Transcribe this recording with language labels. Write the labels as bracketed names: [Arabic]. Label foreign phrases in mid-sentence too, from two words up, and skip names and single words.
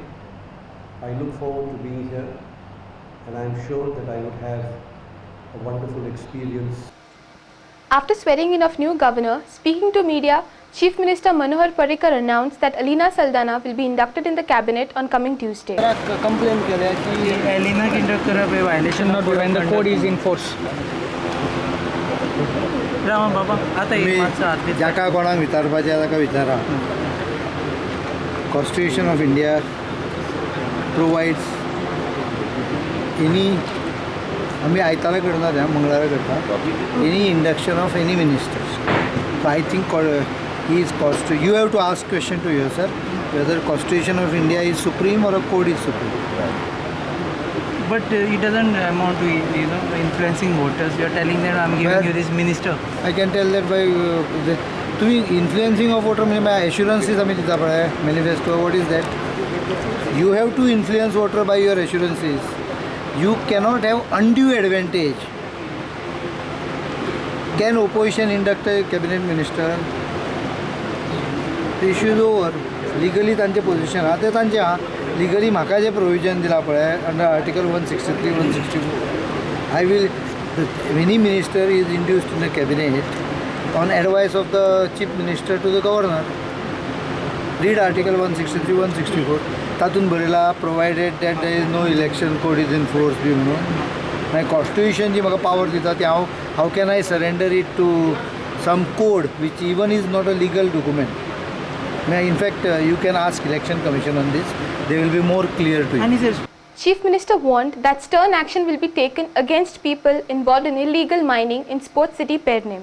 [English] I look forward to being here, and I am sure that I would have a wonderful experience. After swearing in of new governor, speaking to media, Chief Minister Manohar Parrikar announced that Alina Saldana will be inducted in the cabinet on coming Tuesday. [Konkani] कंप्लेन केल्या की एलिना इंडक्ट करप हे [English] violation not when the code is in force. [Konkani] रामा बाबा आता एक मातसो हात जाका कोणाक विचारपाचें ताका विचारा. [English] Constitution of India provides any [Konkani] आमी आयतारा करना तें मंगळारा करता [English] any induction of any ministers. So I think he is you have to ask question to yourself whether Constitution of India is supreme or a code is supreme. But it doesn't amount to influencing voters. You are telling them I am giving you this minister. I can tell that by तुम्ही influencing of voter म्हणजे assurances [Konkani] आमी दिता पळय [English] manifesto. What is that? You have to influence voter by your assurances. You cannot have undue advantage. Can opposition induct a cabinet minister? [Konkani] The issue is over. Legally तांचे position हा ते तांचे हा. Legally म्हाका जे provision दिला पळय [English] under Article 163, 164. I will, any minister is induced in the cabinet on advice of the chief minister to the governor. Read Article 163, 164. [Konkani] तातून बरयला [English] provided that there is no election code is in force [Konkani] बी म्हणून. [English] My constitution [Konkani] जी म्हाका power दिता ती [English] how can I surrender it to some code which even is not a legal document. In fact, you can ask Election Commission on this. They will be more clear to you. And he says, Chief Minister warned that stern action will be taken against people involved in illegal mining in Sports City Pernem.